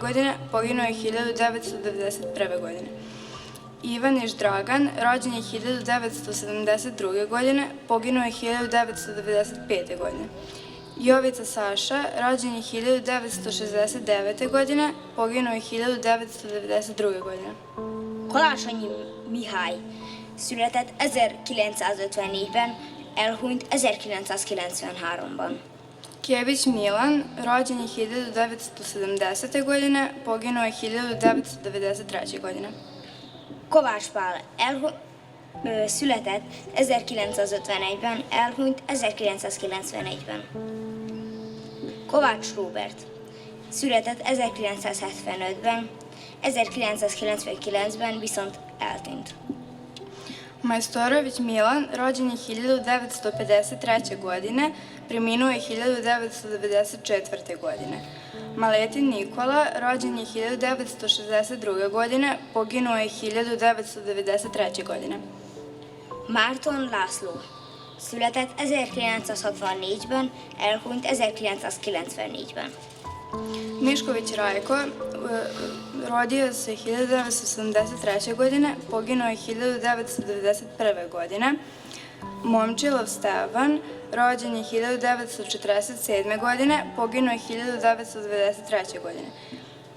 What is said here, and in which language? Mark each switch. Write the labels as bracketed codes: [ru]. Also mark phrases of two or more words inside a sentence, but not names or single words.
[sr] godine, poginuo je 1991. godine. Ivaniš Dragan, rođen je 1972. godine, poginuo je 1995. godine. Jovica Saša, rođen je 1969. godine, poginuo je 1992. godine. [hu] Karácsonyi Mihály született 1954-ben, elhunyt 1993-ban. [sr] Kjević Milan, rođen je 1970. godine, poginuo je 1993. godine. [hu] Kovács Pál született 1951-ben, elhunyt 1994-ben. Kovács Róbert született 1975-ben, 1999-ben viszont eltűnt. [sr] Majstorović Milan, rođen je 1953. godine, preminuo je 1994. godine. Maletin Nikola, rođen je 1962. godine, poginuo je 1993. godine. [hu] Márton László született 1964-ben, elhunyt 1994-ben. [sr] Mišković Rajko, rodio se 1973. godine, poginuo je 1991. godine. Momčilov Stevan, rođen je 1947. godine, poginuo je 1993. godine.